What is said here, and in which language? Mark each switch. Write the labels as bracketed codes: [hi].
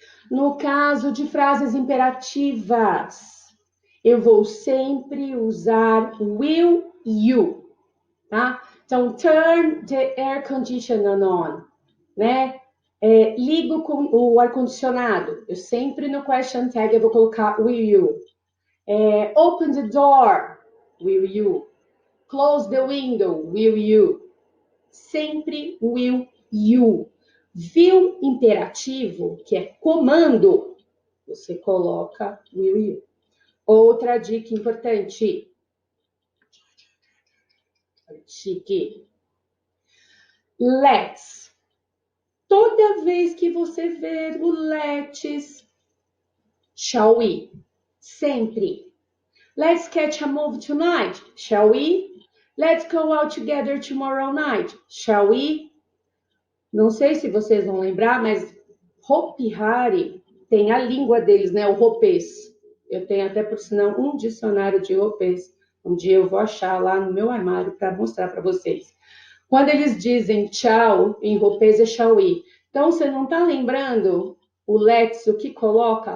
[pt] No caso de frases imperativas, eu vou sempre usar will you, tá? [en] Então, turn the air conditioner on, né? [pt] Ligo o ar-condicionado. Eu sempre no question tag eu vou colocar [en] will you. Open the door, will you. Close the window, will you. [pt] Sempre will you. Viu imperativo, que é comando, você coloca will you. Outra dica importante. Chique. Let's. Toda vez que você ver o let's, [en] shall we? [pt] Sempre. [en] Let's catch a movie tonight, shall we? Let's go out together tomorrow night, shall we? [pt] Não sei se vocês vão lembrar, mas Hopi Hari tem a língua deles, né? O ropês. Eu tenho até, por sinal, um dicionário de ropês. Um dia eu vou achar lá no meu armário para mostrar para vocês. Quando eles dizem tchau, em ropês é [en] shall we. [pt] Então, você não está lembrando o let's, o que coloca?